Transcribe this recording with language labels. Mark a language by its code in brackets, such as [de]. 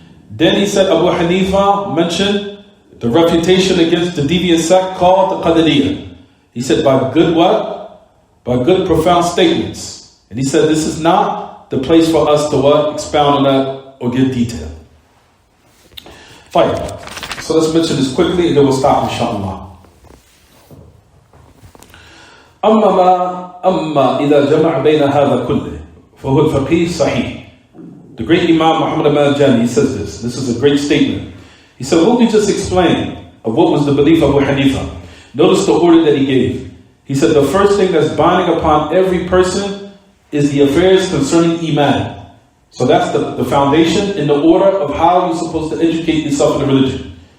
[en] Then he said, Abu Hanifa mentioned the refutation against the deviant sect called the Qadariyah. He said, by good what? By good profound statements. And he said, this is not the place for us to what? Expound on that or give detail. Fine. So let's mention this quickly and then we'll stop, inshallah. [ar] أما إذا جمع بين هذا كله فهو الفقيه صحيح. [en] The great Imam Muhammad al-Jami, he says this. This is a great statement. He said, what we just explained of what was the belief of Abu Hanifa. Notice the order that he gave. He said the first thing that's binding upon every person is the affairs concerning Iman. So that's the foundation in the order of how you're supposed to educate yourself in the religion.